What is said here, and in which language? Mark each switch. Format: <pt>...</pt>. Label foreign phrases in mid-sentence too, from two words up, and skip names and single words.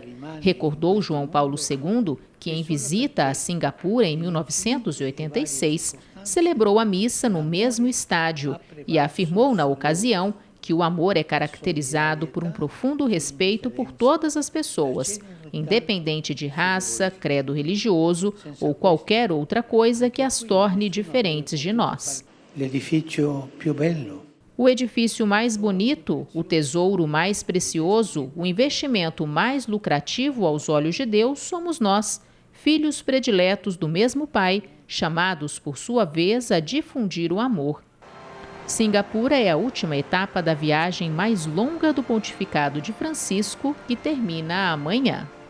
<pt>Recordou João Paulo II que, em visita a Singapura em 1986, celebrou a missa no mesmo estádio e afirmou na ocasião que o amor é caracterizado por um profundo respeito por todas as pessoas, independente de raça, credo religioso ou qualquer outra coisa que as torne diferentes de nós.</pt> <it>L'edificio più bello.</it> <pt>O edifício mais bonito, o tesouro mais precioso, o investimento mais lucrativo aos olhos de Deus somos nós, filhos prediletos do mesmo Pai, chamados por sua vez a difundir o amor. Singapura é a última etapa da viagem mais longa do pontificado de Francisco, que termina amanhã.</pt>